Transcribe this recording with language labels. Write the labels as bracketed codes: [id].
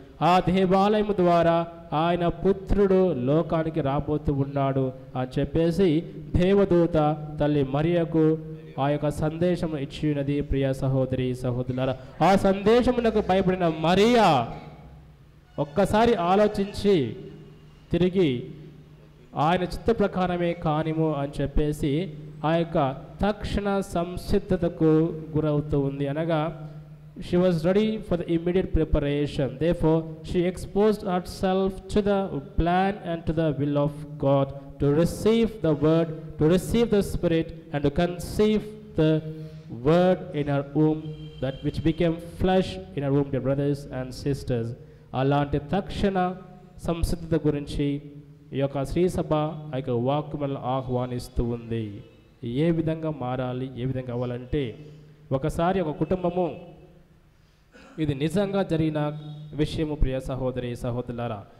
[te] ఆ దేవాలయం ద్వారా ఆయన పుత్రుడు లోకానికి రాబోతూ ఉన్నాడు అని చెప్పేసి దేవదూత తల్లి మరియకు ఆ యొక్క సందేశం ఇచ్చినది ప్రియ సహోదరి సహోదరులారా. ఆ సందేశమునకు భయపడిన మరియా ఒక్కసారి ఆలోచించి తిరిగి ఆయన చిత్త ప్రకారమే కానిము అని చెప్పేసి ఆ యొక్క తక్షణ సంసిద్ధతకు గురవుతూ ఉంది. [en] అనగా she was ready for the immediate preparation. Therefore, she exposed herself to the plan and to the will of God, to receive the word, to receive the Spirit, and to conceive the word in her womb, that which became flesh in her womb, dear brothers and sisters. [te] అలాంటి తక్షణ సంసిద్ధత గురించి ఈ యొక్క శ్రీసభ ఆ యొక్క వాక్యములను ఆహ్వానిస్తూ ఉంది. ఏ విధంగా మారాలి, ఏ విధంగా అవ్వాలంటే, ఒకసారి ఒక కుటుంబము, ఇది నిజంగా జరిగిన విషయము ప్రియ సహోదరి సహోదరులారా.